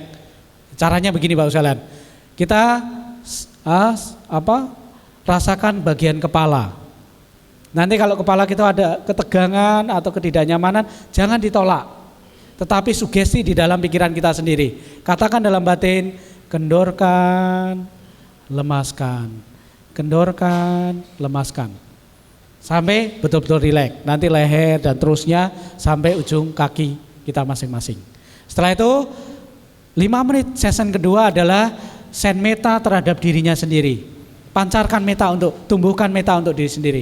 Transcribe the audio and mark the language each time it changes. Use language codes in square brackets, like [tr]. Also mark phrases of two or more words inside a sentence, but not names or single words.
[id] Caranya begini Bapak sekalian. Kita rasakan bagian kepala. Nanti kalau kepala kita ada ketegangan atau ketidaknyamanan, jangan ditolak. Tetapi sugesti di dalam pikiran kita sendiri. Katakan dalam batin, kendorkan, lemaskan. Kendorkan, lemaskan. Sampai betul-betul rileks. Nanti leher dan terusnya sampai ujung kaki kita masing-masing. Setelah itu 5 menit session kedua adalah send meta terhadap dirinya sendiri. Pancarkan meta tumbuhkan meta untuk diri sendiri.